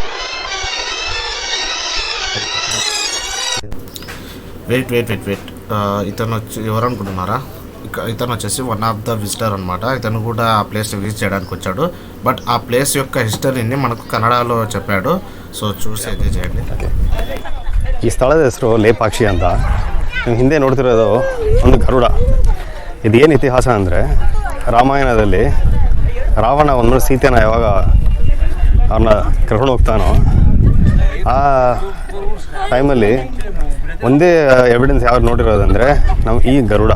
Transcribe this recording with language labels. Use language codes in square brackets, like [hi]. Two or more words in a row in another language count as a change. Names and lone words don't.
[te] వెయిట్ ఇతను ఎవరు అనుకుంటున్నారా? ఇతను వచ్చేసి [en] one of the visitor [te] అనమాట. ఇతను కూడా ఆ [en] place visit [te] చేయడానికి వచ్చాడు. బట్ ఆ ప్లేస్ యొక్క హిస్టరీని మనకు ಕನ್ನಡలో చెప్పాడు. ಸೊ చూసి ಎಂಜಾಯ್ చేయండి. [kn] ಈ ಸ್ಥಳದ ಹೆಸರು ಲೇಪಾಕ್ಷಿ ಅಂತ. ನೀವು ಹಿಂದೆ ನೋಡ್ತಿರೋದು ಒಂದು ಗರುಡ. ಇದೇನು ಇತಿಹಾಸ ಅಂದರೆ ರಾಮಾಯಣದಲ್ಲಿ ರಾವಣ ಒಂದು ಸೀತೆನ ಯಾವಾಗ ಅವ್ರನ್ನ ಕರ್ಕೊಂಡು ಹೋಗ್ತಾನೋ ಆ ಟೈಮಲ್ಲಿ ಒಂದೇ ಎವಿಡೆನ್ಸ್ ಯಾವ್ದು ನೋಡಿರೋದಂದರೆ ಈ ಗರುಡ.